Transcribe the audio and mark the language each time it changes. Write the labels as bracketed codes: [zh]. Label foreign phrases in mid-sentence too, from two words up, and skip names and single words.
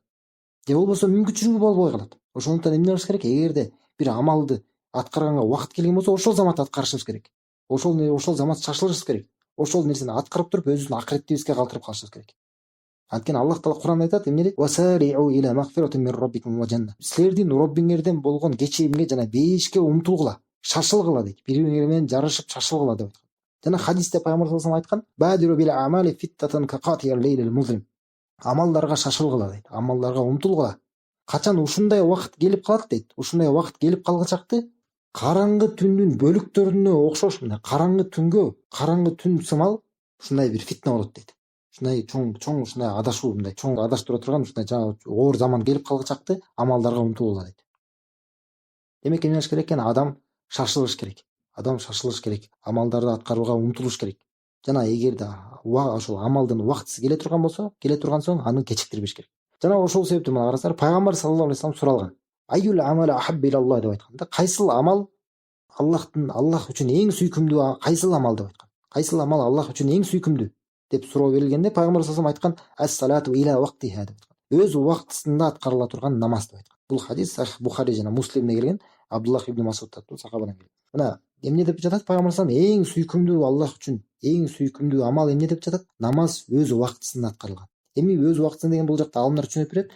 [ky] Же болбосо мүмкүнчүлүгү болбой калат. Ошондуктан эмне кылыш керек? Эгерде бир амалды аткарганга убакыт келген болсо, ошол замат аткарышыбыз керек. Ошол замат шашылышыбыз керек. Ошол нерсени аткарып туруп, өзүбүздүн акыреттибизге калтырып калышыбыз керек. Анткени Аллах таала Кур'анда айтат, эмне дейт? [ar] وسارعوا إلى مغفرة من ربكم وجنة. [ky] Силердин Роббиңерден болгон кечиримге жана бейишке умтулгула, шашылгыла дейт. Бири-бири менен жарышып шашылгыла деп айткан. Жана хадисте пайгамбар [ar] صلى الله عليه [ky] айткан: [ar] "بادروا بالأعمال فتنا كقطع الليل المظلم." [ky] Амалдарга шашылгыла дейт. Амалдарга умтулгула. Качан ушундай убакыт келип калат дейт. Ушундай убакыт келип калгычакты караңгы түндүн бөлүктөрүнө окшош, мына караңгы түн сымал ушундай бир фитна болот дейт. Ушундай чоң ушундай адашуу, мындай чоң адаштыра турган ушундай оор заман келип калгычакты амалдарга умтулгула дейт. Демек эмне кылыш керек экен? Адам шашылыш керек. Амалдарды аткарууга умтулуш керек. Жана эгерде ошол амалдын убактысы келе турган соң аны кечиктирбеш керек. Жана ошол себептен мына карасаңар, пайгамбар [ar] صلى الله عليه وسلم [ky] суралган. [ar] أي الأعمال أحب إلى الله [ky] деп айткан да. Кайсыл амал Аллах үчүн эң сүйкүмдүү кайсыл амал деп айткан. Кайсыл амал Аллах үчүн эң сүйкүмдүү деп суроо берилгенде, пайгамбар [ar] صلى الله عليه وسلم [ky] айткан: [ar] "الصلاة إلى وقتها" [ky] деп айткан. Өз убактысында аткарыла турган намаз деп айткан. Бул хадис Сахих Бухари жана Муслимде келген, Абдуллах ибн Масуд аттуу сахабадан келген. Мына эмне деп жатат пайгамбар [ar] صلى الله عليه وسلم? [ky] Эң сүйкүмдүү Аллах үчүн эң сүйкүмдүү амал эмне деп жатат? Намаз өз убактысында аткарылган. Эми өз убактысында деген бул жакта алымдар түшүнүп берет.